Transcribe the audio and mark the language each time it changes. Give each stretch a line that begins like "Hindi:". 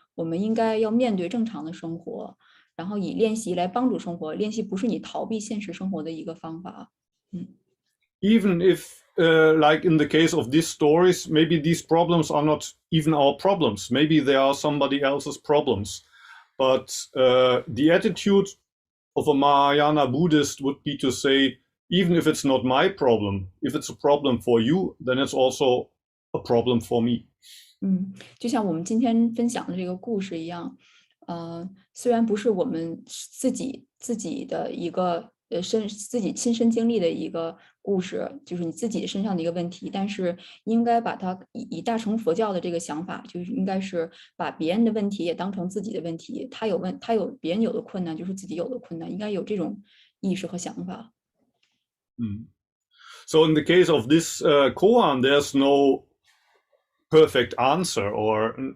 Chinese: 我们应该要面对正常的生活，然后以练习来帮助生活。练习不是你逃避现实生活的一个方法。
English: Even if, like in the case of these stories, maybe these problems are not even our problems. Maybe they are somebody else's problems. But the attitude of a Mahayana Buddhist would be to say, even if it's not my problem, if it's a problem for you, then it's also a problem for me.
Chinese: 就像我们今天分享的这个故事一样，虽然不是我们自己的一个自己亲身经历的一个故事，就是你自己身上的一个问题，但是应该把它以大乘佛教的这个想法，就是应该是把别人的问题也当成自己的问题。他有别人有的困难，就是自己有的困难，应该有这种意识和想法。
English: So in the case of this koan, there's no perfect answer, or